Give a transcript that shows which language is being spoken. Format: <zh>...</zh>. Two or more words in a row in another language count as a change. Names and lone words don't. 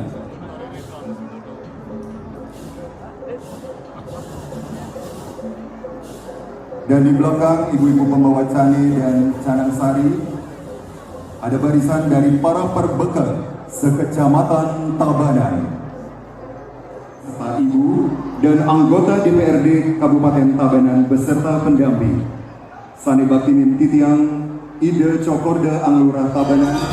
<id>Dan di belakang ibu-ibu pembawa cane dan canang sari, ada barisan dari para perbekal sekecamatan Tabanan, Ibu dan anggota DPRD Kabupaten Tabanan beserta pendamping</id> <ban>Sane Baktinin Titiang</ban> <id>Ide Cokorda Anglurah Tabanan,</id>